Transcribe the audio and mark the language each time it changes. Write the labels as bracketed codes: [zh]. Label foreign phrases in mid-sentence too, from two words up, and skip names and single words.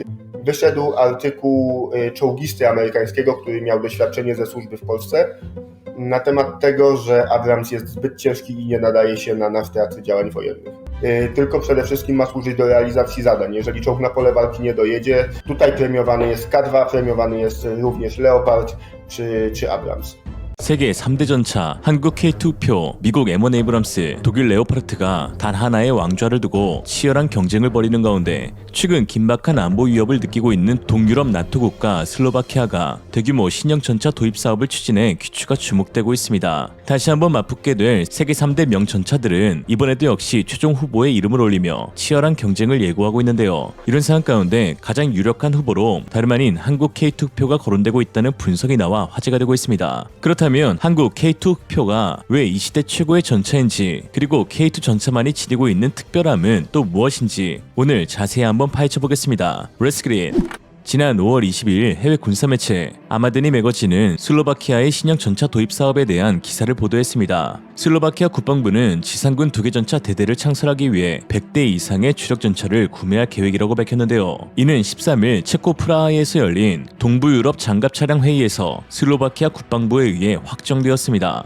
[pl] Wyszedł artykuł czołgisty amerykańskiego, który miał doświadczenie ze służby w Polsce, na temat tego, że Abrams jest zbyt ciężki i nie nadaje się na nasz teatr działań wojennych. Tylko przede wszystkim ma służyć do realizacji zadań. Jeżeli czołg na pole walki nie dojedzie, tutaj premiowany jest K2, premiowany jest również Leopard czy Abrams. [ko] 세계 3대 전차, 한국 K2표, 미국 M1 에이브람스, 독일 레오파르트가 단 하나의 왕좌를 두고 치열한 경쟁을 벌이는 가운데 최근 긴박한 안보 위협을 느끼고 있는 동유럽 나토 국가 슬로바키아가 대규모 신형 전차 도입 사업을 추진해 귀추가 주목되고 있습니다. 다시 한번 맞붙게 될 세계 3대 명전차들은 이번에도 역시 최종 후보에 이름을 올리며 치열한 경쟁을 예고하고 있는데요. 이런 상황 가운데 가장 유력한 후보로 다름 아닌 한국 K2표가 거론되고 있다는 분석이 나와 화제가 되고 있습니다. 그렇다면 한국 K2표가 왜 이 시대 최고의 전차인지, 그리고 K2 전차만이 지니고 있는 특별함은 또 무엇인지 오늘 자세히 한번 파헤쳐 보겠습니다. [en] Let's get it! [ko] 지난 5월 22일 해외 군사 매체 아마드니 매거진은 슬로바키아의 신형 전차 도입 사업에 대한 기사를 보도했습니다. 슬로바키아 국방부는 지상군 2개 전차 대대를 창설하기 위해 100대 이상의 주력 전차를 구매할 계획이라고 밝혔는데요. 이는 13일 체코 프라하에서 열린 동부 유럽 장갑 차량 회의에서 슬로바키아 국방부에 의해 확정되었습니다.